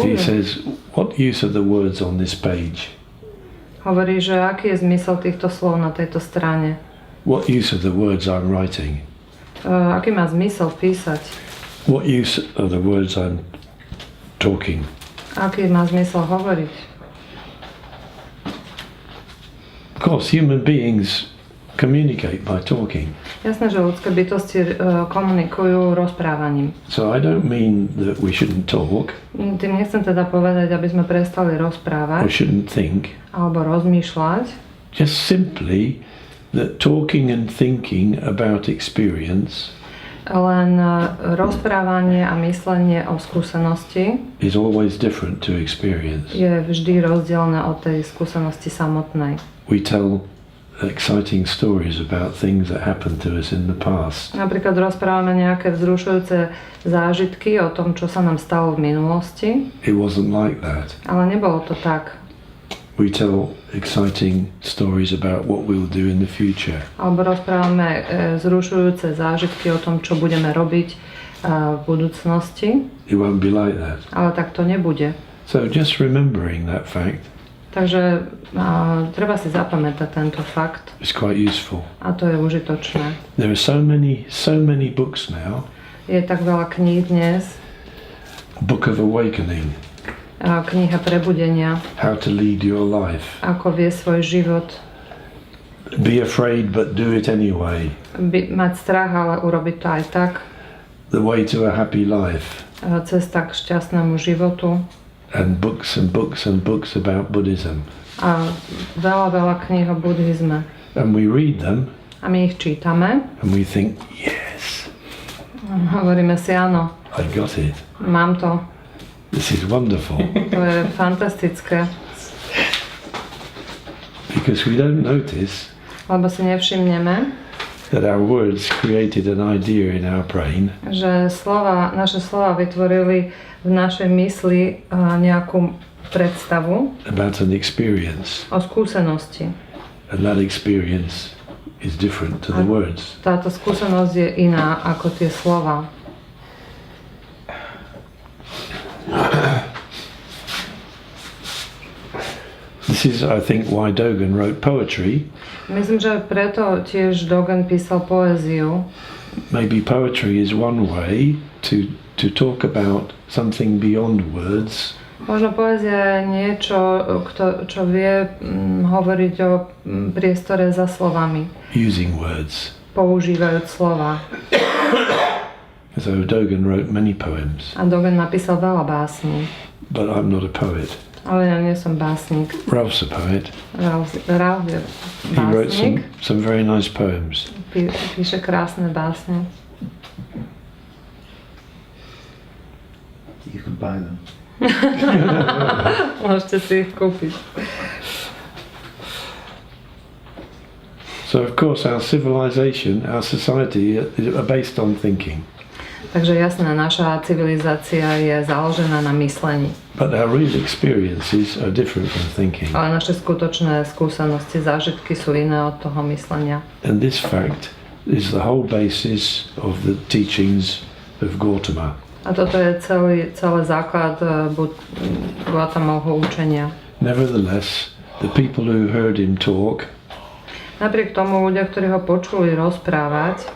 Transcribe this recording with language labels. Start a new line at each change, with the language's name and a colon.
English: he says, what use are the words on this page?
Slovak: Hovorí, že aký je zmysel týchto slov na tejto strane.
English: What use are the words I'm writing?
Slovak: Aký má zmysel písať?
English: What use are the words I'm talking?
Slovak: Aký má zmysel hovoriť?
English: Of course, human beings communicate by talking.
Slovak: Jasné, že ľudské bytosti komunikujú rozprávaním.
English: So I don't mean that we shouldn't talk.
Slovak: Tým nechcem teda povedať, aby sme prestali rozprávať
English: Or shouldn't think.
Slovak: alebo rozmýšľať.
English: Just simply that talking and thinking about experience
Slovak: Len rozprávanie a myslenie o skúsenosti
English: is always different to experience.
Slovak: je vždy rozdielne od tej skúsenosti samotnej.
English: We tell exciting stories about things that happened to us in the past.
Slovak: Napríklad rozprávame nejaké vzrušujúce zážitky o tom, čo sa nám stalo v minulosti,
English: It wasn't like that.
Slovak: ale nebolo to tak.
English: We tell exciting stories about what we'll do in the future.
Slovak: Alebo rozprávame vzrušujúce zážitky o tom, čo budeme robiť v budúcnosti,
English: It won't be like that.
Slovak: ale tak to nebude.
English: So just remembering that fact
Slovak: Takže treba si zapamätať tento fakt
English: is quite useful.
Slovak: a to je užitočné.
English: There are so many books now.
Slovak: Je tak veľa kníh dnes,
English: Book of Awakening,
Slovak: kniha prebudenia,
English: How to Lead Your Life,
Slovak: ako vie svoj život,
English: Be Afraid but Do It Anyway,
Slovak: mať strach, ale urobiť to aj tak,
English: The Way to a Happy Life,
Slovak: cesta k šťastnému životu
English: and books and books and books about Buddhism.
Slovak: a veľa kníh o buddhizme.
English: And we read them
Slovak: A my ich čítame
English: and we think, yes,
Slovak: a hovoríme si áno,
English: I got it.
Slovak: mám to,
English: This is wonderful.
Slovak: to je fantastické,
English: Because we don't notice
Slovak: lebo si nevšimneme,
English: that our words created an idea in our brain
Slovak: že naše slova vytvorili v našej mysli nejakú predstavu
English: about an experience.
Slovak: o skúsenosti.
English: And that experience is different to the words.
Slovak: Táto skúsenosť je iná ako tie slova.
English: This is, I think, why Dogen wrote poetry.
Slovak: Myslím, že preto tiež Dogen písal poéziu.
English: Maybe poetry is one way to talk about something beyond words.
Slovak: Možno poézia je niečo, čo vie hovoriť o priestore za slovami,
English: Using words.
Slovak: používajúc slova.
English: So Dogen wrote many poems,
Slovak: A Dogen napísal veľa básní,
English: but I'm not a poet.
Slovak: ale ja nie som básnik.
English: Ralph's a poet.
Slovak: Ralph je
English: He wrote
Slovak: básnik,
English: some very nice poems.
Slovak: píše krásne básne.
English: You could buy them.
Slovak: Môžete si ich kúpiť.
English: So of course our civilization, our society are based on thinking.
Slovak: Takže jasné, naša civilizácia je založená na myslení.
English: But our real experiences are different from thinking.
Slovak: Ale naše skutočné skúsenosti, zážitky sú iné od toho myslenia.
English: And this fact is the whole basis of the teachings of Gautama.
Slovak: A toto je celý základ Gautamovho učenia.
English: Nevertheless, the people who heard him talk
Slovak: Napriek tomu ľudia, ktorí ho počuli rozprávať,